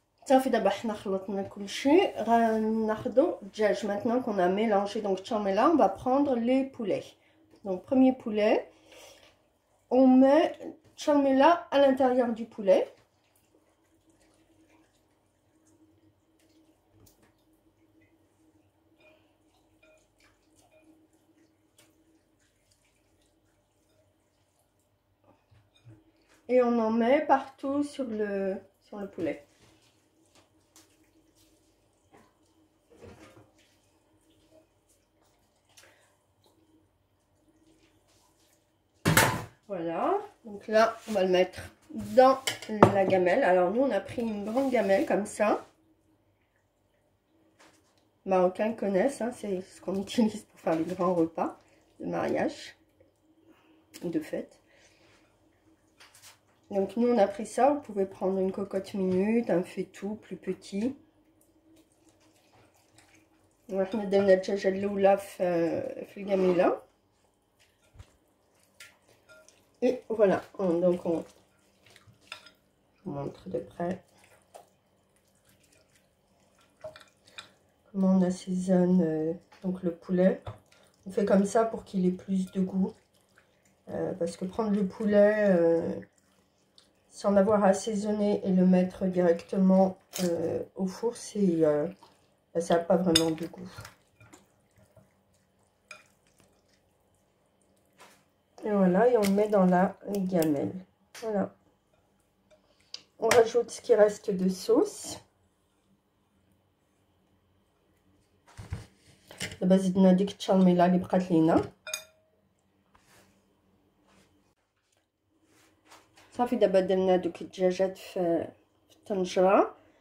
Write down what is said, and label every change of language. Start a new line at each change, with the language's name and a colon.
Arabic: صافي دابا حنا خلطنا كلشي غناخدو الدجاج.
French: Maintenant qu'on a mélangé donc tchamela, on va prendre les poulets. Donc premier poulet, on met tchamela à l'intérieur du poulet. Et on en met partout sur le poulet. Voilà, donc là on va le mettre dans la gamelle. Alors nous on a pris une grande gamelle comme ça. Marocains connaissent, hein, c'est ce qu'on utilise pour faire les grands repas de mariage, de fête. Donc nous on a pris ça, vous pouvez prendre une cocotte minute, un faitout plus petit.
Arabic: وإحنا درنا الدجاجة الأولى في الجميلة.
French: Et voilà, donc on montre de près comment on assaisonne donc le poulet. On fait comme ça pour qu'il ait plus de goût. Parce que prendre le poulet sans l'avoir assaisonné et le mettre directement au four, ça n'a pas vraiment de goût. Et voilà, et on le met dans la gamelle. Voilà. On rajoute ce qui reste de sauce.
Arabic: دابا زدنا ديك التشالميلا اللي بقات لينا. صافي دابا درنا دوك الدجاجات في الطنجره.